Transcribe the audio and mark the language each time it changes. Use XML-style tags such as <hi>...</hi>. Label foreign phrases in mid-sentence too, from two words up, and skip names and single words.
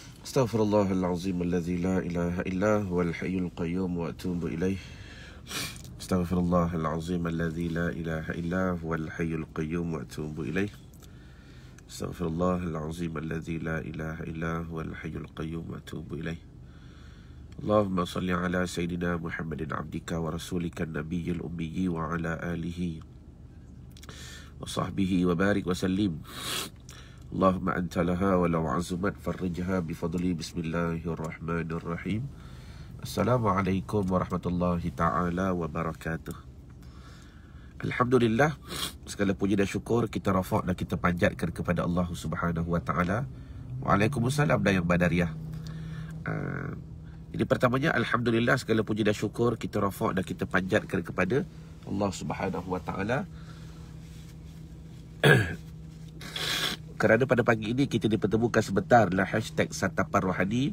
<ar>أستغفر الله العظيم الذي لا إله إلا هو الحي القيوم وأتوب إليه. أستغفر الله العظيم الذي لا إله إلا هو الحي القيوم وأتوب إليه. أستغفر الله العظيم الذي لا إله إلا هو الحي القيوم وأتوب إليه. اللهم صل على سيدنا محمد عبدك ورسولك النبي الأمي وعلى آله وصحبه وبارك وسلم. اللهم أنت لها ولو عظمت فرجها بفضلي. بسم الله الرحمن الرحيم. السلام عليكم ورحمة الله تعالى وبركاته. Alhamdulillah,</ar> <ms>segala puji dan syukur kita rafa' dan kita panjatkan kepada Allah</ms> <ar>سبحانه وتعالى.</ar> <ms>Waalaikumsalam dan yang badariah. Jadi pertamanya, Alhamdulillah, segala puji dan syukur kita rafa' dan kita panjatkan kepada Allah</ms> <ar>سبحانه وتعالى.</ar> <ms>Kerana pada pagi ini kita dipertemukan sebentar dalam hashtag Santapan Rohani.</ms>